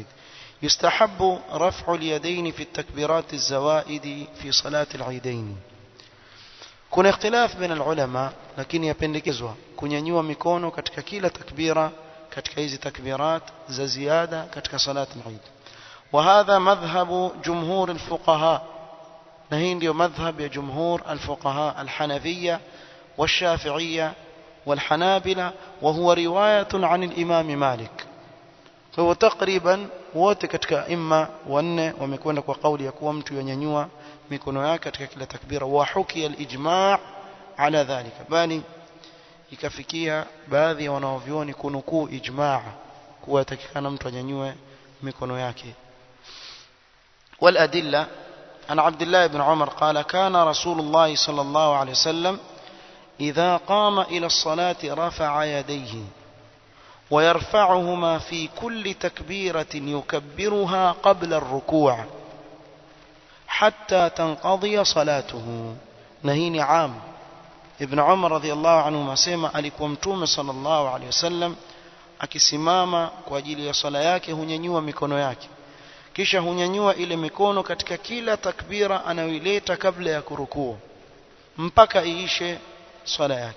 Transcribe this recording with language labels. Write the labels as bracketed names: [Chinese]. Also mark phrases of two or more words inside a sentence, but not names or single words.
[Arabic] يستحب رفع اليدين في التكبيرات الزوائد في صلاة العيدين. [Swahili] kuna [Arabic] اختلاف بين العلماء, [Swahili] lakini yapendekezwa kunyanyua mikono katika kila takbira katika hizi takbirat za ziada katika [Arabic] صلاة العيد. وهذا مذهب جمهور الفقهاء, [Swahili] na hii ndio madhhab ya [Arabic] جمهور الفقهاء الحنفية والشافعية والحنابلة، وهو رواية عن الإمام مالك. [Swahili] Kwa hiyo takriban wote katika imma wanne wamekwenda kwa kauli ya kuwa mtu yanyanyua mikono yake katika kila takbira, [Arabic] وحكي الإجماع على ذلك, [Swahili] bali ikafikia baadhi ya wanaovioni kunukuu ijma' kuwa takikana mtu anyanyue mikono yake. [Arabic] والأدلة عن عبد الله بن عمر قال: كان رسول الله صلى الله عليه وسلم إذا قام إلى الصلاة رفع يديه ويرفعهما في كل تكبيرة يكبرها قبل الركوع حتى تنقضي صلاته. [Swahili] na hii ni am. Ibn Umar [Arabic] رضي الله عنه [Swahili] asema alikuwa mtume [Arabic] صلى الله عليه وسلم [Swahili] akisimama kwa ajili ya sala yake hunyanyua mikono yake, kisha hunyanyua ile mikono katika kila takbira anayoileta kabla ya kurukuu mpaka iishe swala yake.